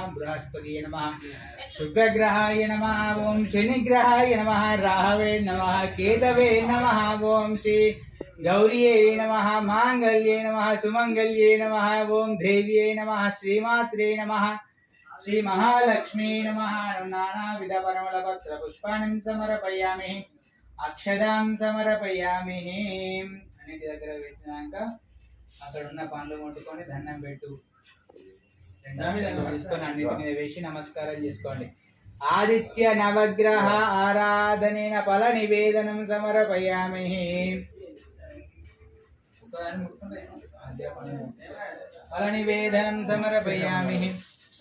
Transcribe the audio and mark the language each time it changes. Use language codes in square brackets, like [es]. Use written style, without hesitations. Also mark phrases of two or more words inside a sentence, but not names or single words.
[sa] बृहस्पतिये नमः शुक्रग्रहाय नमः ओम शनिग्रहाय नमः राहवे नमः केतवे नमः ओम श्री गौरीये नमः मांगल्ये नमः सुमंगल्ये नमः ओम देव्ये नमः श्रीमात्रे नमः श्री महालक्ष्मी नमः नानाविध परिमलपत्र पुष्पाणि समर्पयामि अक्षदां [te] समर्पयामि అన్నిటి దగ్గర పెట్టినాక అక్కడ ఉన్న పండ్లు ముట్టుకొని దండం పెట్టు తీసుకొని అన్నిటి మీద వేసి నమస్కారం చేసుకోండి [sa] ఆదిత్య నవగ్రహ ఆరాధనేన ఫల నివేదనం సమర్పయామి ఫల నివేదనం సమర్పయామి